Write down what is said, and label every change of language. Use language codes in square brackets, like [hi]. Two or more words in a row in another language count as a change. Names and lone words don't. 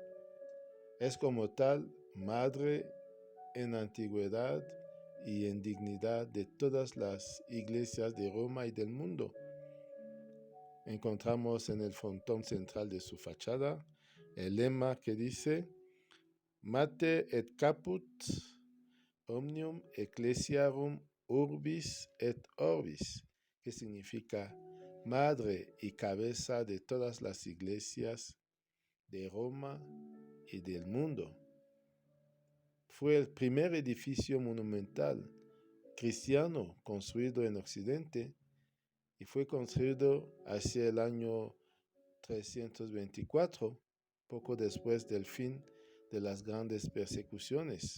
[es] Es como tal madre en antigüedad y en dignidad de todas las iglesias de Roma y del mundo. Encontramos en el frontón central de su fachada el lema que dice: [la] Mater et caput omnium ecclesiarum urbis et orbis, [es] que significa madre y cabeza de todas las iglesias de Roma y del mundo. Fue el primer edificio monumental cristiano construido en Occidente y fue construido hacia el año 324, poco después del fin de las grandes persecuciones.